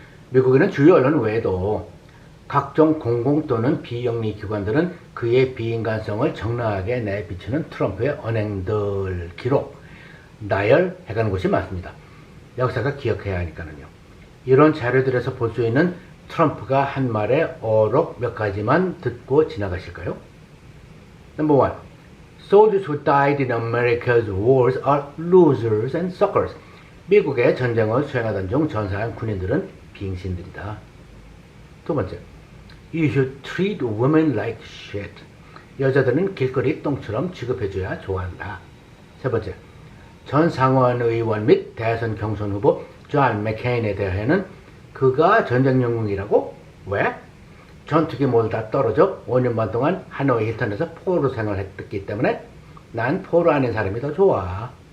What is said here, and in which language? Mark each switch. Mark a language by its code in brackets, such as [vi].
[ko] 미국에는 주요 언론 외에도 각종 공공 또는 비영리 기관들은 그의 비인간성을 적나하게 내비치는 트럼프의 언행들 기록, 나열해가는 곳이 많습니다. 역사가 기억해야 하니까요. 이런 자료들에서 볼 수 있는 트럼프가 한 말의 어록 몇 가지만 듣고 지나가실까요? [en] Number one, soldiers who died in America's wars are losers and suckers. [ko] 미국의 전쟁을 수행하던 중 전사한 군인들은 빙신들이다. 두 번째, [en] you should treat women like shit. [ko] 여자들은 길거리 똥처럼 취급해줘야 좋아한다. 세 번째, 전 상원 의원 및 대선 경선 후보 존 맥케인에 대해서는 그가 전쟁 영웅이라고? 왜? 전투기 모두 다 떨어져 5년 반 동안 하노이 힐턴에서 포로 생활했기 때문에 난 포로 아닌 사람이 더 좋아.